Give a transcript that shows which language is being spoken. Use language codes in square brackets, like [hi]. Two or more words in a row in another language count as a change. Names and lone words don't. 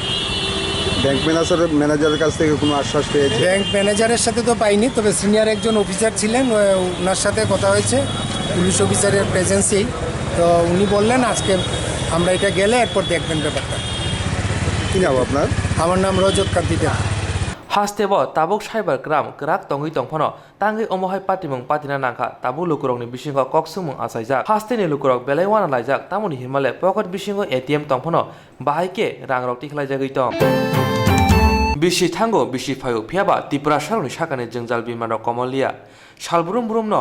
[bn] ব্যাংক ম্যানেজারের কাছ থেকে কোনো আশ্বাস পেয়েছে ব্যাংক ম্যানেজারের সাথে তো পাইনি তবে সিনিয়র একজন অফিসার ছিলেন ওনার সাথে কথা হয়েছে পুলিশ অফিসারের প্রেজেন্সেই তো উনি বললেন আজকে আমরা এটা গেলে এরপর দেখবেন ব্যাপারটা কী নাম আপনার আমার নাম রজত কান্তি দেব [trp] Hastebo tabuk cyber gram gerak tongi tongphono tangi omohai patimung patina nangkha tabu lukurok ni bisingo koksumung asaijak hasteni lukurok belaiwana laijak tamoni himale pocket bisingo ATM tongphono bahaike rangrok tikhlaijagui tong bisi thango bisi phayo phiaba Tripura saroni sakani jengjal bimanrok komolia salburum burumno